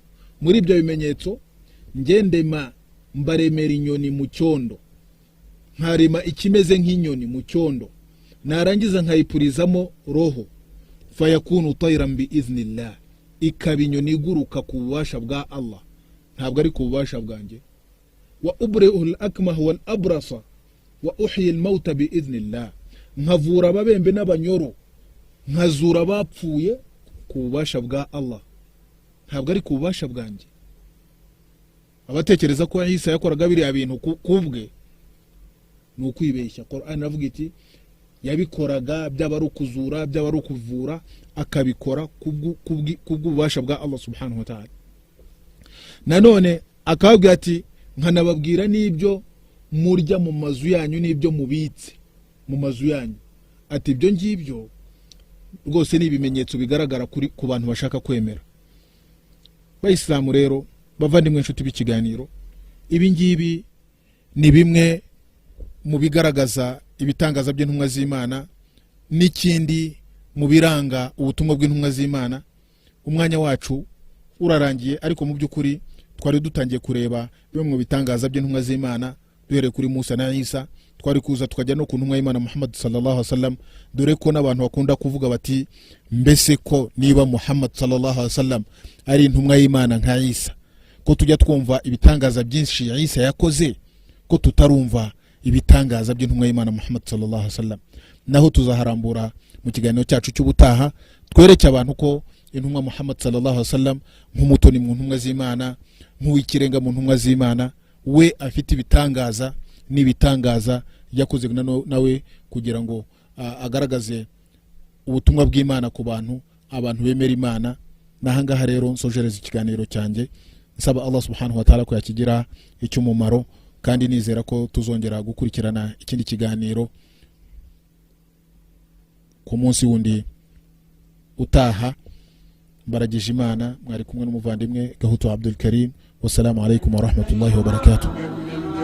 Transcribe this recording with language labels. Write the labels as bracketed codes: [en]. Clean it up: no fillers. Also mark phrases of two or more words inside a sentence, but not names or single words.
[rw] Muri ibyo bimenyetso ngendema mbaremera inyoni mu cyondo, nkarema ikimeze nk'inyoni mu cyondo, narangiza nkayipurizamo roho, [ar] فيكون طيرا بإذن الله, [rw] ikaba inyoni iguruka ku bubasha bwa Allah, ntabwo ari ku bubasha bwanjye. [ar] وأبرئ الأكمه والأبرص وأحيي الموتى بإذن الله, [rw] nkavura ababembe n'abanyoro, nkazura abapfuye ku ku bubasha bwa Allah, ntabwo ari ku bubasha bwanjye. Abatekereza ko Isa yakoraga biriya bintu kubwe ni ukwibeshya. Qur'an avuga iti yabikoraga byaba ari ukuzura, byaba ari ukuvura, akabikora kubw'ububasha bwa Allah [ar] سبحانه وتعالى. [rw] Nanone akabwira ati nkanababwira n'ibyo murya mu mazu yanyu n'ibyo mubitse mu mazu yanyu, ati ibyo ngibyo rwose ni ibimenyetso bigaragara ku bantu bashaka kwemera. Bayisilamu rero bavandimwe inshuti b'ikiganiro, ibi ngibi ni bimwe mu bigaragaza ibitangaza by'intumwa z'Imana, n'ikindi mu biranga ubutumwa bw'intumwa z'Imana. Umwanya wacu urarangiye, ariko mu by'ukuri twari dutangiye kureba bimwe mu bitangaza by'intumwa z'Imana, duhere kuri Musa na Isa, twari kuza tukajya no ku ntumwa y'Imana Muhammad [ar] صلى الله عليه وسلم, [rw] dore ko n'abantu bakunda kuvuga bati mbese ko niba Muhammad [ar] صلى الله عليه وسلم [rw] ari intumwa y'Imana nka Isa, ko tujya twumva ibitangaza byinshi Isa yakoze, ko tutarumva ibitangaza by'intumwa y'Imana Muhammad [ar] صلى الله عليه وسلم. [rw] Naho tuzaharambura mu kiganiro cyacu cy'ubutaha, twereke abantu ko intumwa Muhammad [ar] صلى الله عليه وسلم [rw] nk'umutoni mu ntumwa z'Imana, nk'uwikirenga mu ntumwa z'Imana, we afite ibitangaza n'ibitangaza yakoze nawe kugira ngo agaragaze ubutumwa bw'Imana ku abantu bemera Imana. Nahangaha rero nsojereza ikiganiro cyanjye, nsaba Allah [ar] سبحانه وتعالى [rw] ko yakigira icy'umumaro, kandi nizera ko tuzongera gukurikirana ikindi kiganiro ku munsi wundi utaha. Baragije Imana, mwari kumwe n'umuvandimwe Gahutu Abdul Karim. [ar] والسلام عليكم ورحمة الله وبركاته.